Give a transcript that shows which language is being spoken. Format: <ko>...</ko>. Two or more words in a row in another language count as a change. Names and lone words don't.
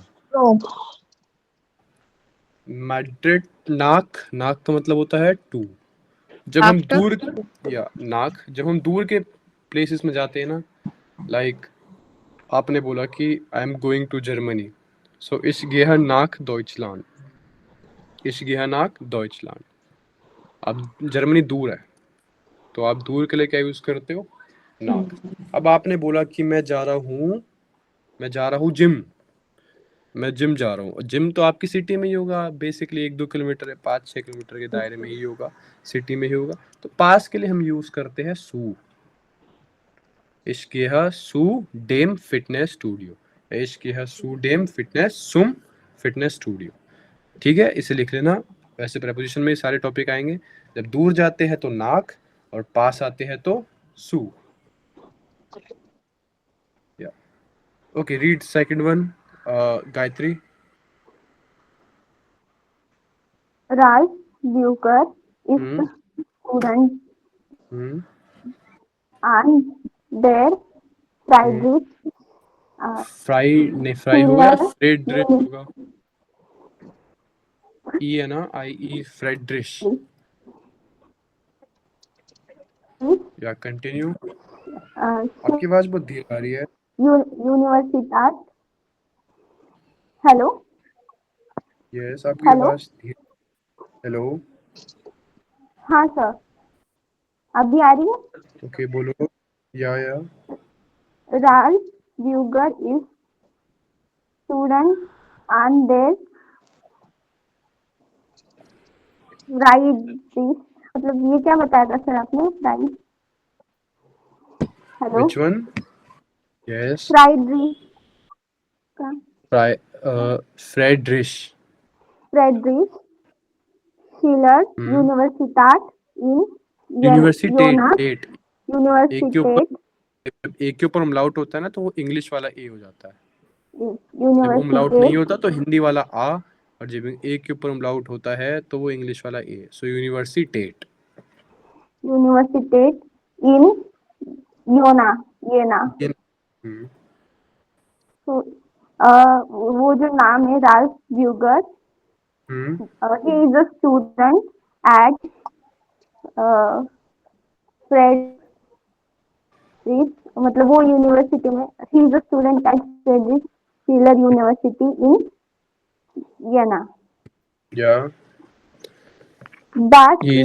<en>From</en> <hi>मैड्रिड, नाक, नाक का मतलब होता है टू। जब हम</hi> <en>after</en> <hi>दूर, या नाक, जब हम दूर के प्लेसेस में जाते हैं ना, लाइक आपने बोला कि</hi> <en>I am going to Germany,</en> <hi>सो</hi> <de>ich gehe nach Deutschland, ich gehe nach Deutschland।</de> <hi>अब जर्मनी दूर है, तो आप दूर के लिए क्या यूज करते हो, नाक। अब आपने बोला कि मैं जा रहा हूँ जिम, मैं जिम जा रहा हूँ, जिम तो आपकी सिटी में ही होगा, बेसिकली 1-2 किलोमीटर है, 5-6 किलोमीटर के दायरे में ही होगा, सिटी में ही होगा, तो पास के लिए हम यूज करते हैं सू।</hi> <de>Ich gehe zu dem Fitnessstudio, ich gehe zu dem zum Fitnessstudio।</de> <hi>ठीक है, इसे लिख लेना। वैसे preposition में ये सारे टॉपिक आएंगे, जब दूर जाते हैं तो नाक, और पास आते हैं तो सू।</hi> <en>या okay, read second one, गायत्री।</en> <de>Ralph Bucher is हम्म।</de> <en>the student हम्म। and their हम्म।</en> <de>Friedrich uh,</de> <hi>फ्राई नहीं, फ्राई हो गया,</hi> <de>Schiller</de> <hi>फ्रेडरिश होगा, ई है ना, आई ई, फ्रेडरिश। या कंटिन्यू। आपकी आवाज बहुत धीरे आ रही है।</hi> <de>Universitat. हेलो</de> <hi>यस, आपकी हेलो आवाज धीरे। हेलो। हाँ सर, अभी आ रही है। ओके, बोलो। Yeah.</hi> <de>Ralph Buger is student and their Friedrich,</de> <hi>मतलब ये क्या बताया था सर आपने? हेलो,</hi> <en>Which one? Yes.</en> <hi>फ्राइडरिच का</hi> <de>Friedrich. फ्रेडरिच शिलर हम्म। Universität in यूनिवर्सिटेट योना</de> <hi>टेट। एक के ऊपर</hi> <de>यूनिवर्सिटेट</de> <hi>एक के ऊपर umlaut होता है ना, तो वो इंग्लिश वाला ए हो जाता है। जब umlaut नहीं</hi> <de>यूनिवर्सिटेट</de> <hi>होता तो हिंदी वाला आ, और जब एक के ऊपर umlaut होता है तो वो इंग्लिश वाला ए। सो यूनिवर्सिटेट।</hi> <de>Universität in Jona Jena. ये हम्म</de> <hi>तो वो जो नाम है राल्फ ब्यूगर, हम्म</hi> <en>he is a student at फ्रेडरिच,</en> <hi>मतलब वो यूनिवर्सिटी में,</hi> <en>he is a student at फ्रेडरिच शिलर university in Jena.</en> <de>या</de> <en>That</en> <hi>ये</hi>